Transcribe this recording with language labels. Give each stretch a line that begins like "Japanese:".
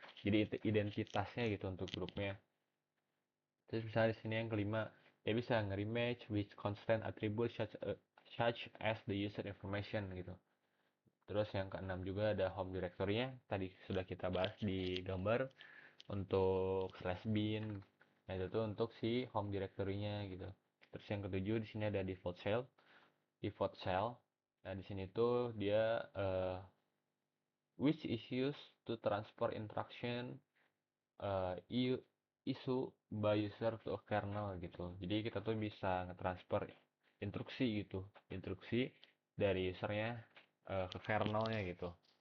Indonesian: Jadi identitasnya gitu untuk grupnya. Terus misalnya di sini yang kelima, dia bisa nge-rematch
English: with constant attribute such as the user information
Indonesian: gitu. Terus yang keenam juga ada home directory-nya. Tadi sudah kita bahas di gambar untuk slash bin. Nah, itu tuh untuk si home directory-nya gitu. Terus yang ketujuh di sini ada default shell. Default shell. Nah, di sini tuh dia
English: which is used to transfer instruction issue by user to a kernel gitu.
Indonesian: Jadi kita tuh bisa nge-transfer instruksi gitu. Instruksi dari usernya ke kernelnya gitu.